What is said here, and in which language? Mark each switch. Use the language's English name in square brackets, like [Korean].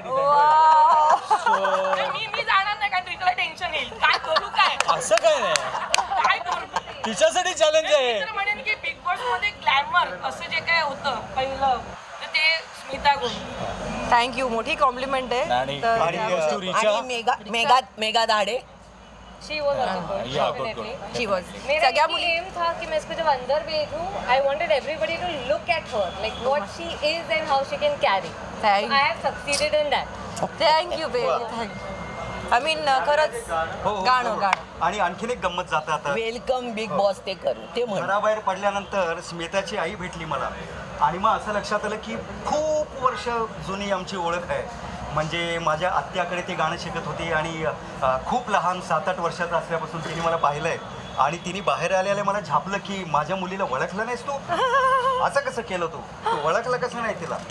[Marathi] मी जाणार नाही कारण रिचाला टेन्शन येईल. काय करू काय असं काय नाही, काय करू तिच्यासाठी चॅलेंज आहे. म्हणेन की बिग बॉस मध्ये ग्लॅमर असं जे काय होतं पहिलं ते स्मिता गुण. थँक्यू, मोठी कॉम्प्लिमेंट आहे. आणि mega Dhade [English] She was also good, definitely. She was. [Hindi] मेरा एम था कि मैं इसको जब अंदर भेजूं, [English] I wanted everybody to look at her, like what she is and how she can carry. I have succeeded in that. Thank you, baby. Thank you. I mean, [Marathi] खरंच गाणं. आणि आणखीन एक गंमत जातं आता. वेलकम बिग बॉस ते करू ते घराबाहेर पडल्यानंतर स्मिताची आई भेटली मला आणि मग असं लक्षात आलं की खूप वर्ष जुनी आमची ओळख आहे. म्हणजे माझ्या आत्याकडे ते गाणं शिकत होती आणि खूप लहान 7-8 वर्षाचं असल्यापासून तिने मला पाहिलंय आणि तिने बाहेर आल्याला मला झापलं की माझ्या मुलीला ओळखलं नाहीस तू, असं कसं केलं तू ओळखलं कसं नाही तिला.